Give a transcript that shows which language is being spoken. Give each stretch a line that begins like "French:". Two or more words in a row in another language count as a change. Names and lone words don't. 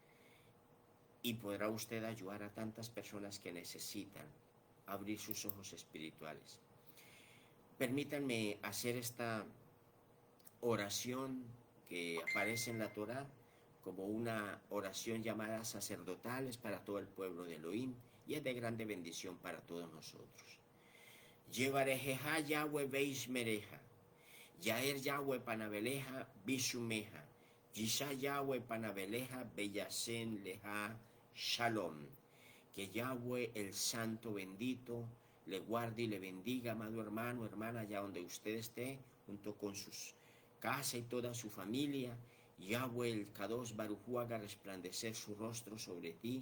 Spanish: Y podrá usted ayudar a tantas personas que necesitan abrir sus ojos espirituales. Permítanme hacer esta oración que aparece en la Torah como una oración llamada sacerdotales para todo el pueblo de Elohim, y es de grande bendición para todos nosotros.
Hebrew: יברכך יהוה וישמרך יאר יהוה פניו אליך ויחנך ישא יהוה פניו אליך וישם לך שלום.
Spanish: Que Yahweh el Santo bendito le guarde y le bendiga, amado hermano, hermana, allá donde usted esté, junto con sus casa y toda su familia. Yahweh el
Hebrew: קדוש ברוך הוא
Spanish: haga resplandecer su rostro sobre ti.